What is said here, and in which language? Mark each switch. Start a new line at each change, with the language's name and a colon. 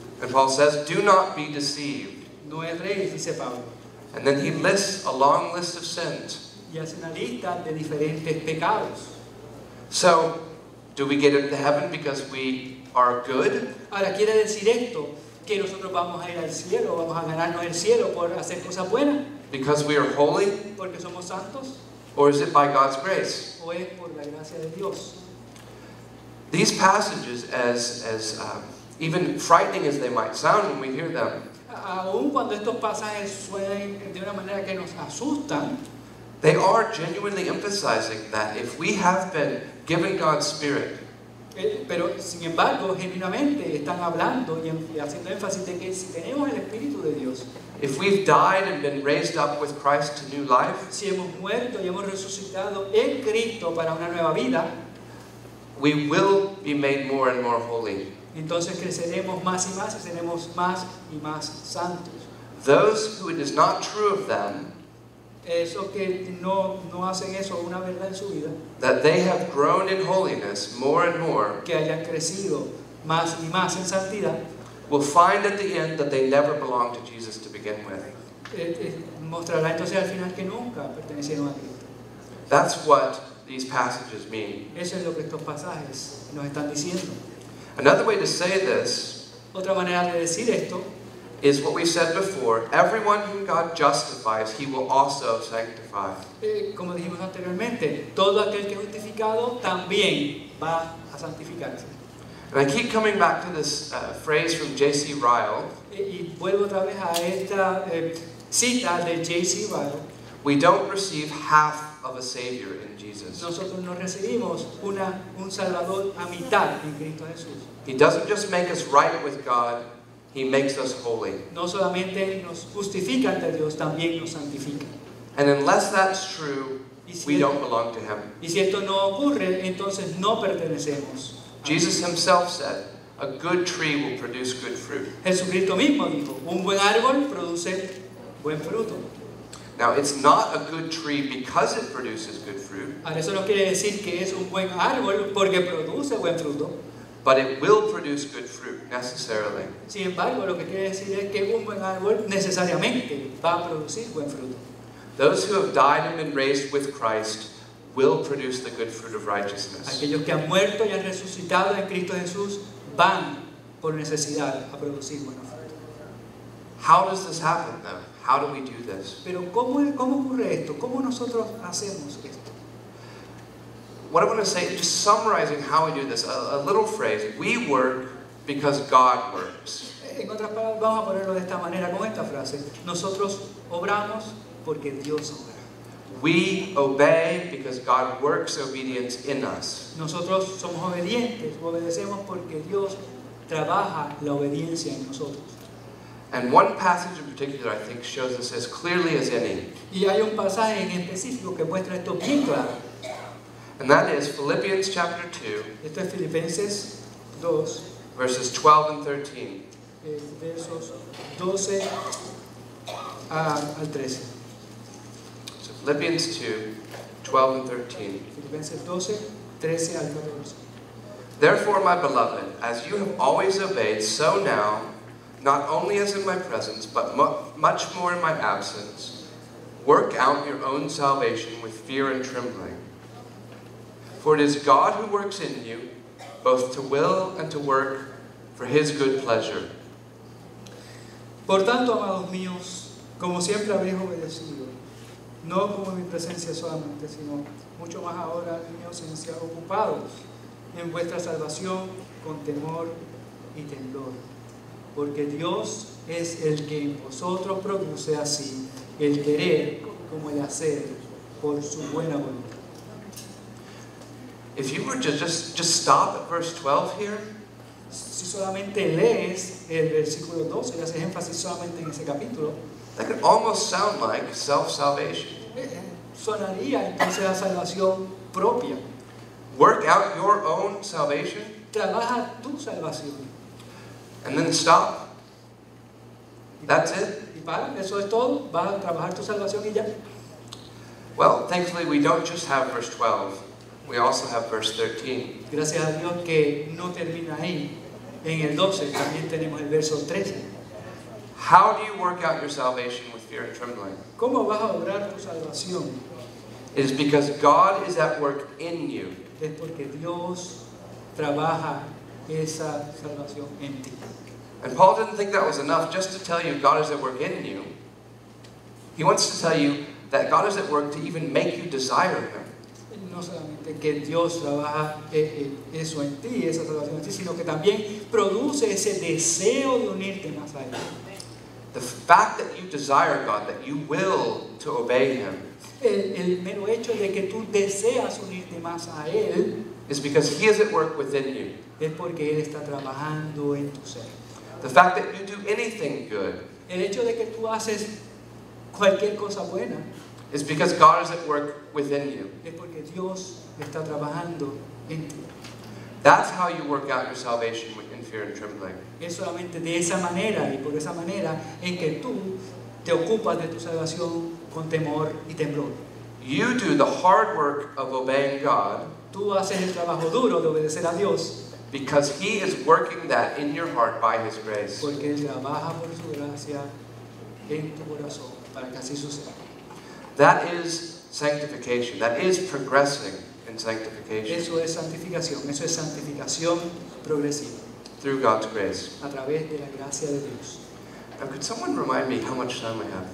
English: And Paul says, do not be deceived.
Spanish: No erréis, dice Pablo.
English: And then he lists a long list of sins.
Spanish: Y hace una lista de diferentes pecados.
English: So, do we get into heaven because we are good?
Spanish: Ahora, ¿quiere decir esto que nosotros vamos a ir al cielo, vamos a ganarnos el cielo por hacer cosas buenas?
English: Because we are holy?
Spanish: ¿Porque somos santos?
English: Or is it by God's grace?
Spanish: ¿O es por la gracia de Dios?
English: These passages, as even frightening as they might sound when we hear them,
Spanish: Aun cuando estos pasajes suenan de una manera que nos asustan,
English: they are genuinely emphasizing that if we have been given God's Spirit,
Spanish: pero sin embargo, genuinamente están hablando y haciendo énfasis de que si tenemos el Espíritu de Dios,
English: if we've died and been raised up with Christ to new life,
Spanish: si hemos muerto y hemos resucitado en Cristo para una nueva vida,
English: we will be made more and more holy.
Spanish: entonces creceremos más y más y seremos más y más santos.
English: Those who it is not true of them,
Spanish: Esos que no hacen eso una verdad en su vida,
English: that they have grown in holiness more and more,
Spanish: que hayan crecido más y más en santidad,
English: will find at the end that they never belonged to Jesus to begin with.
Spanish: mostrará entonces al final que nunca pertenecieron a Cristo.
English: That's what these passages mean.
Spanish: Eso es lo que estos pasajes nos están diciendo.
English: Another way to say this
Spanish: Otra manera de decir esto
English: is what we said before: everyone whom God justifies, he will also sanctify.
Spanish: Como dijimos anteriormente, todo aquel que es justificado también va a santificarse.
English: And I keep coming back to this phrase from J.C. Ryle:
Spanish: Y vuelvo otra vez a esta cita de J.C. Ryle.
English: we don't receive half of a Savior in Jesus.
Spanish: Nosotros no recibimos un Salvador a mitad en Cristo Jesús.
English: He doesn't just make us right with God, he makes us holy.
Spanish: No solamente nos justifica ante Dios, también nos santifica.
English: And unless that's true, we don't belong to him.
Spanish: Y si esto no ocurre, entonces no pertenecemos.
English: Jesus himself said, a good tree will produce good fruit.
Spanish: Jesucristo mismo dijo, un buen árbol produce buen fruto.
English: Now, it's not a good tree because it produces good fruit,
Spanish: Ahora, eso no quiere decir que es un buen árbol porque produce buen fruto.
English: but it will produce good fruit necessarily.
Spanish: Sin embargo, lo que quiere decir es que un buen árbol necesariamente va a producir buen fruto.
English: Those who have died and been raised with Christ will produce the good fruit of righteousness.
Spanish: Aquellos que han muerto y han resucitado en Cristo Jesús van por necesidad a producir buenos frutos.
English: How does this happen, though? How do we do this?
Spanish: Pero ¿cómo ocurre esto? ¿Cómo nosotros hacemos esto?
English: What I want to say, just summarizing how we do this, a little phrase: we work because God works.
Spanish: En otras palabras, vamos a ponerlo de esta manera, con esta frase. Nosotros obramos porque Dios obra.
English: We obey because God works obedience in us.
Spanish: Nosotros somos obedientes, obedecemos porque Dios trabaja la obediencia en nosotros.
English: And one passage in particular, I think, shows this as clearly as any.
Spanish: Y hay un pasaje en específico que muestra esto bien claro.
English: And that is Philippians chapter 2,
Spanish: Esto es Filipenses 2,
English: verses 12 and 13.
Spanish: versos 12 al 13.
English: So Philippians 2, 12 and 13.
Spanish: Filipenses 12, 13 al 14.
English: Therefore, my beloved, as you have always obeyed, so now, not only as in my presence, but much more in my absence, work out your own salvation with fear and trembling. For it is God who works in you, both to will and to work for his good pleasure.
Spanish: Por tanto, amados míos, como siempre habéis obedecido, no como en mi presencia solamente, sino mucho más ahora en mi ausencia, ocupados en vuestra salvación con temor y temblor, porque Dios es el que en vosotros produce así el querer como el hacer por su buena voluntad.
English: If you were to just stop at verse 12 here,
Spanish: Si solamente lees el versículo 12 y haces énfasis solamente en ese capítulo,
English: that could almost sound like self-salvation.
Spanish: sonaría entonces la salvación propia.
English: Work out your own salvation
Spanish: Trabaja tu salvación.
English: and then stop. That's it?
Spanish: Y para, eso es todo. Vas a trabajar tu salvación y ya.
English: Well, thankfully we don't just have verse 12. We also have verse 13.
Spanish: Gracias a Dios que no termina ahí. En el 12 también tenemos el verso 13.
English: How do you work out your salvation with fear and trembling?
Spanish: ¿Cómo vas a obrar tu salvación?
English: It is because God is at work in you.
Spanish: Es porque Dios trabaja esa salvación en ti.
English: And Paul didn't think that was enough just to tell you God is at work in you. He wants to tell you that God is at work to even make you desire Him.
Spanish: No solamente que Dios trabaja eso en ti, esa salvación en ti, sino que también produce ese deseo de unirte más a Él.
English: The fact that you desire God, that you will to obey Him,
Spanish: El mero hecho de que tú deseas unirte más a Él
English: is because He is at work within you.
Spanish: es porque Él está trabajando en tu ser.
English: The fact that you do anything good
Spanish: El hecho de que tú haces cualquier cosa buena
English: is because God is at work within you.
Spanish: es porque Dios está trabajando en ti.
English: That's how you work out your salvation in fear and trembling.
Spanish: Es solamente de esa manera y por esa manera en que tú te ocupas de tu salvación con temor y temblor.
English: You do the hard work of obeying God
Spanish: Tú haces el trabajo duro de obedecer a Dios
English: because He is working that in your heart by His grace.
Spanish: porque Él trabaja por su gracia en tu corazón para que así suceda.
English: That is sanctification. That is progressing in sanctification
Spanish: Eso es santificación progresiva
English: through God's grace.
Spanish: a través de la gracia de Dios.
English: Now, could someone remind me how much time I have?